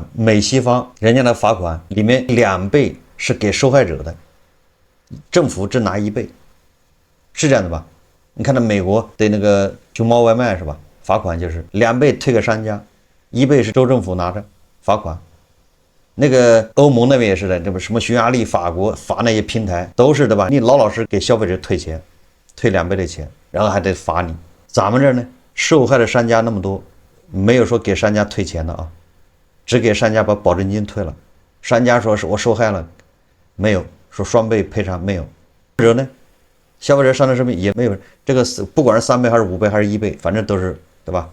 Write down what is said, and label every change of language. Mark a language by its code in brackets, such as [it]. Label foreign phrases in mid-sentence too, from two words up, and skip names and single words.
[zh] 美西方人家的罰款裡面2倍是給受害者的，政府只拿1倍，是这樣的吧？你看到美國对那個熊貓外賣是吧？罰款就是2倍退給商家，1倍是州政府拿着罰款。那個歐盟那邊也是的，這不什麼匈牙利、法國罰那些平台都是的吧？你老老實給消費者退錢，退2倍的錢，然後還得罰你。咱們這兒呢，受害的商家那麼多，沒有說給商家退錢的啊，只給商家把保證金退了。商家說是我受害了，沒有說雙倍賠償，沒有。或者呢，消費者上的視頻也沒有這個，不管是3倍還是5倍還是1倍，反正都是對吧？